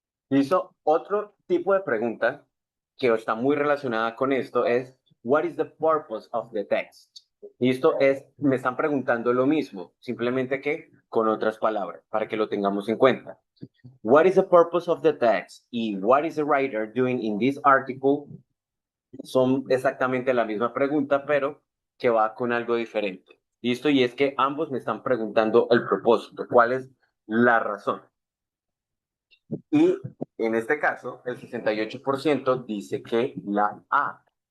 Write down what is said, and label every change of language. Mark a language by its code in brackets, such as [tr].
[es] Hizo otro tipo de pregunta que está muy relacionada con esto es, [en] what is the purpose of the text? [es] Y esto es, me están preguntando lo mismo, simplemente que con otras palabras, para que lo tengamos en cuenta. [en] What is the purpose of the text? Y what is the writer doing in this article? [es] Son exactamente la misma pregunta, pero que va con algo diferente. ¿Listo? Y es que ambos me están preguntando el propósito, cuál es la razón. Y en este caso, el 68% dice que la A.